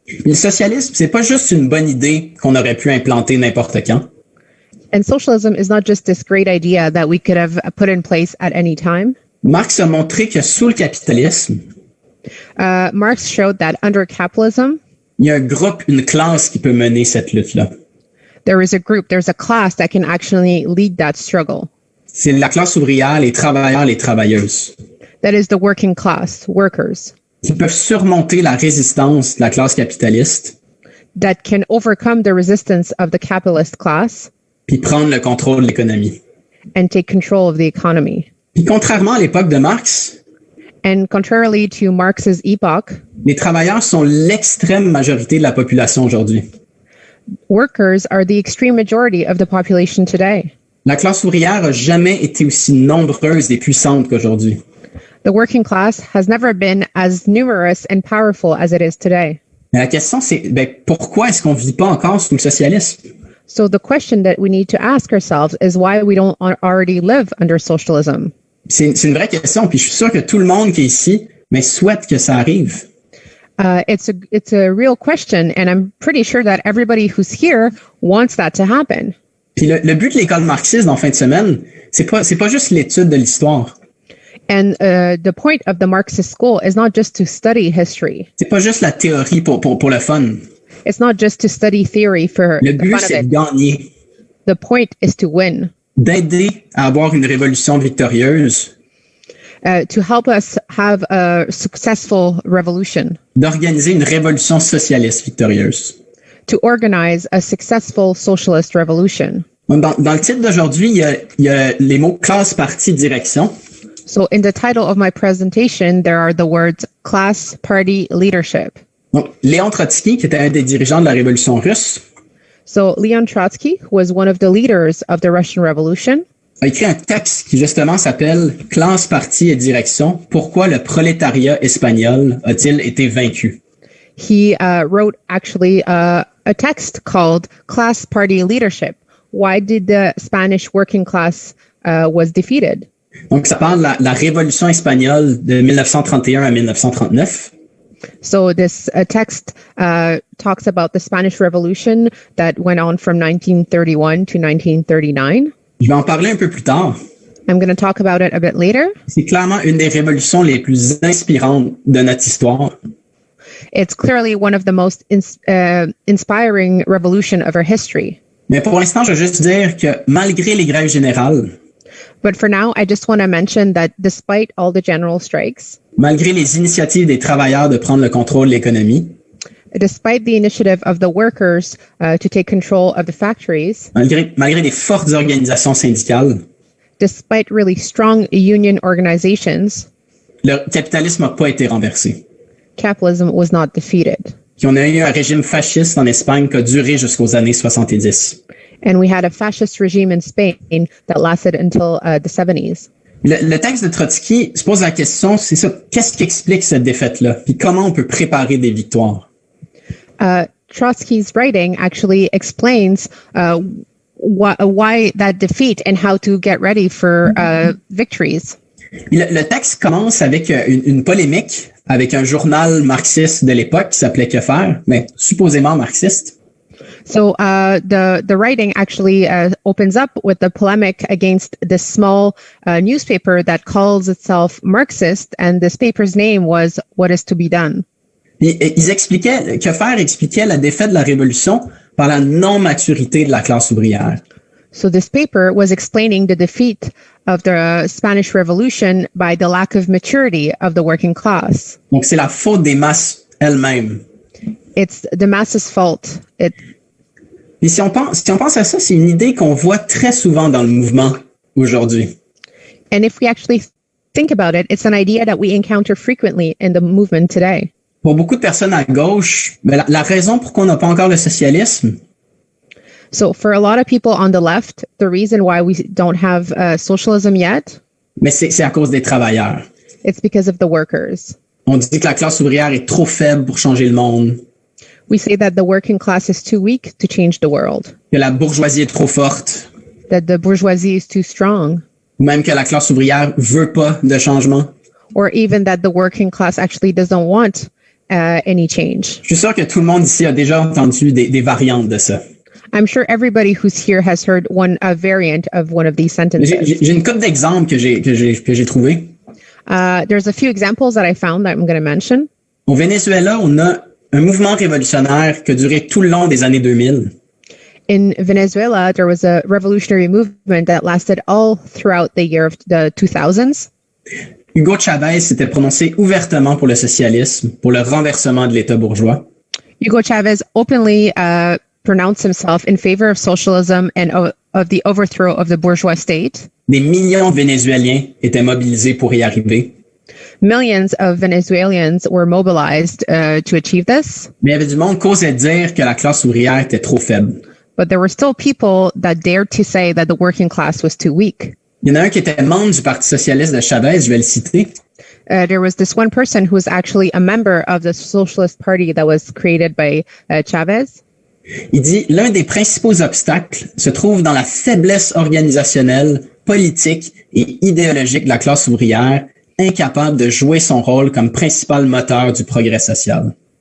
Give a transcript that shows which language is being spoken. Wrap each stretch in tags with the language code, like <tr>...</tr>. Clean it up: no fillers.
<fr>Le socialisme, c'est pas juste une bonne idée qu'on aurait pu implanter n'importe quand.</fr> <en>And socialism is not just this great idea that we could have put in place at any time.</en> <fr>Marx a montré que sous le capitalisme,</fr> <en>Marx showed that under capitalism,</en> <fr>il y a un groupe, une classe qui peut mener cette lutte-là.</fr> <en>there's a class that can actually lead that struggle.</en> <fr>C'est la classe ouvrière, les travailleurs, les travailleuses,</fr> <en>That is the working class, workers,</en> <fr>qui peuvent surmonter la résistance de la classe capitaliste</fr> <en>that can overcome the resistance of the capitalist class</en> <fr>puis prendre le contrôle de l'économie.</fr> <en>and take control of the economy.</en> <fr>Puis contrairement à l'époque de Marx,</fr> <en>And contrarily to Marx's epoch,</en> <fr>les travailleurs sont l'extrême majorité de la population aujourd'hui.</fr> <en>workers are the extreme majority of the population today.</en> <fr>La classe ouvrière a jamais été aussi nombreuse et puissante qu'aujourd'hui.</fr> <en>The working class has never been as numerous and powerful as it is today.</en> <fr>Mais la question, c'est pourquoi est-ce qu'on vit pas encore sous le socialisme?</fr> <en>So the question that we need to ask ourselves is why we don't already live under socialism.</en> <fr>C'est une vraie question, puis je suis sûr que tout le monde qui est ici souhaite que ça arrive.</fr> <en>It's a real question, and I'm pretty sure that everybody who's here wants that to happen.</en> <fr>Puis le but de l'école marxiste en fin de semaine, c'est pas juste l'étude de l'histoire.</fr> <en>And the point of the Marxist school is not just to study history.</en> <fr>C'est pas juste la théorie pour le fun.</fr> <en>It's not just to study theory for</en> <fr>Le</fr> <en>the</en> <fr>but,</fr> <en>fun of</en> <fr>c'est de</fr> <en>it.</en> <fr>gagner,</fr> <en>The point is to win,</en> <fr>d'aider à avoir une révolution victorieuse,</fr> <en>to help us have a successful revolution,</en> <fr>d'organiser une révolution socialiste victorieuse.</fr> <en>to organize a successful socialist revolution.</en> <fr>Dans le titre d'aujourd'hui, il y a les mots classe, parti, direction.</fr> <en>So in the title of my presentation, there are the words class, party, leadership.</en> <fr>Donc, Léon Trotsky, qui était un des dirigeants de la révolution russe,</fr> <en>So Leon Trotsky, who was one of the leaders of the Russian Revolution,</en> <fr>a écrit un texte qui justement s'appelle « Classe, parti et direction. Pourquoi le prolétariat espagnol a-t-il été vaincu ?»</fr> <en>he wrote actually a text called Class, Party, Leadership. Why did the Spanish working class was defeated?</en> <fr>Donc, ça parle de la révolution espagnole de 1931 à 1939.</fr> <en>So this text talks about the Spanish Revolution that went on from 1931 to 1939.</en> <fr>Je vais en parler un peu plus tard.</fr> <en>I'm going to talk about it a bit later.</en> <fr>C'est clairement une des révolutions les plus inspirantes de notre histoire.</fr> <en>It's clearly one of the most inspiring revolution of our history.</en> <fr>Mais pour l'instant, je veux juste dire que malgré les grèves générales,</fr> <en>But for now, I just want to mention that despite all the general strikes,</en> <fr>Malgré les initiatives des travailleurs de prendre le contrôle de l'économie,</fr> <en>Despite the initiative of the workers to take control of the factories,</en> <fr>malgré les fortes organisations syndicales,</fr> <en>despite really strong union organizations,</en> <fr>le capitalisme n'a pas été renversé.</fr> <en>capitalism was not defeated.</en> <fr>Puis on a eu un régime fasciste en Espagne qui a duré jusqu'aux années 70.</fr> <en>And we had a fascist regime in Spain that lasted until the 70s.</en> <fr>Le texte de Trotsky se pose la question, c'est ça, qu'est-ce qui explique cette défaite-là? Puis comment on peut préparer des victoires?</fr> <en>Trotsky's writing actually explains why that defeat and how to get ready for victories.</en> <fr>Le texte commence avec une polémique avec un journal marxiste de l'époque qui s'appelait Que faire, mais supposément marxiste.</fr> <en>So the writing actually opens up with the polemic against this small newspaper that calls itself Marxist, and this paper's name was What is to be done.</en> <fr>Ils expliquaient, Que faire expliquait la défaite de la révolution par la non-maturité de la classe ouvrière.</fr> <en>So this paper was explaining the defeat of the Spanish Revolution by the lack of maturity of the working class.</en> <fr>Donc c'est la faute des masses elles-mêmes.</fr> <en>It's the masses' fault.</en> <fr>Et si on pense à ça, c'est une idée qu'on voit très souvent dans le mouvement aujourd'hui.</fr> <en>And if we actually think about it, it's an idea that we encounter frequently in the movement today.</en> <fr>Pour beaucoup de personnes à gauche, la raison pourquoi on n'a pas encore le socialisme,</fr> <en>So for a lot of people on the left, the reason why we don't have socialism yet,</en> <fr>mais c'est à cause des travailleurs.</fr> <en>it's because of the workers.</en> <fr>On dit que la classe ouvrière est trop faible pour changer le monde,</fr> <en>We say that the working class is too weak to change the world,</en> <fr>que la bourgeoisie est trop forte,</fr> <en>that the bourgeoisie is too strong,</en> <fr>ou même que la classe ouvrière veut pas de changement.</fr> <en>or even that the working class actually doesn't want any change.</en> <fr>Je suis sûr que tout le monde ici a déjà entendu des variantes de ça.</fr> <en>I'm sure everybody who's here has heard a variant of one of these sentences.</en> <fr>J'ai une couple d'exemples que j'ai trouvés.</fr> <en>There's a few examples that I found that I'm going to mention.</en> <fr>Au Venezuela, on a un mouvement révolutionnaire qui a duré tout le long des années 2000.</fr> <en>In Venezuela, there was a revolutionary movement that lasted all throughout the year of the 2000s.</en> <fr>Hugo Chavez s'était prononcé ouvertement pour le socialisme, pour le renversement de l'État bourgeois.</fr> <en>Hugo Chavez openly pronounced himself in favor of socialism and of the overthrow of the bourgeois state.</en> <fr>Des millions de Vénézuéliens étaient mobilisés pour y arriver.</fr> <en>Millions of Venezuelans were mobilized to achieve this,</en> <fr>Mais il y avait du monde qui osait dire que la classe ouvrière était trop faible.</fr> <en>but there were still people that dared to say that the working class was too weak.</en> <fr>Il y en a un qui était membre du Parti socialiste de Chavez, je vais le citer.</fr> <en>There was this one person who was actually a member of the Socialist Party that was created by Chavez.</en> <fr>Il dit, l'un des principaux obstacles se trouve dans la faiblesse organisationnelle, politique et idéologique de la classe ouvrière, incapable de jouer son rôle comme principal moteur du progrès social.</fr>